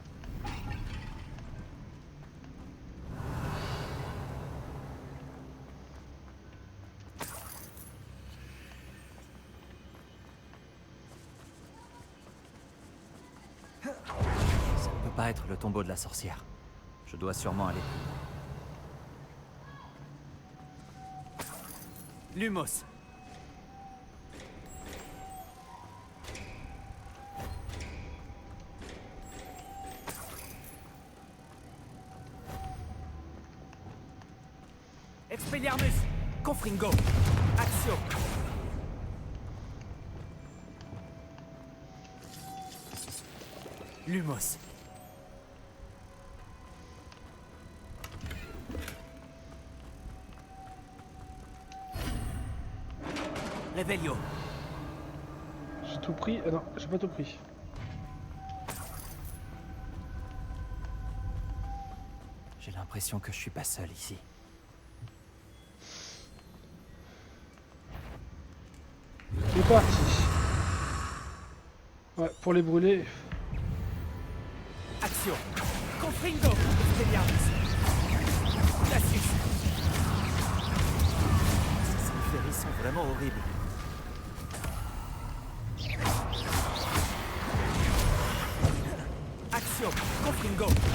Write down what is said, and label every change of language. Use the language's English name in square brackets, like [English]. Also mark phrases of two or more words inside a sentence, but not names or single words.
[French] Ça ne peut pas être le tombeau de la sorcière. Je dois sûrement aller. Lumos. Expelliarmus. Confringo. Axio. Lumos. Revelio. J'ai tout pris. Ah non, j'ai pas tout pris. J'ai l'impression que je suis pas seul ici. C'est parti. Ouais, pour les brûler. Axio. Confringo. Expelliarmus. Cassius. Ces ferries sont vraiment horribles. Axio. Confringo.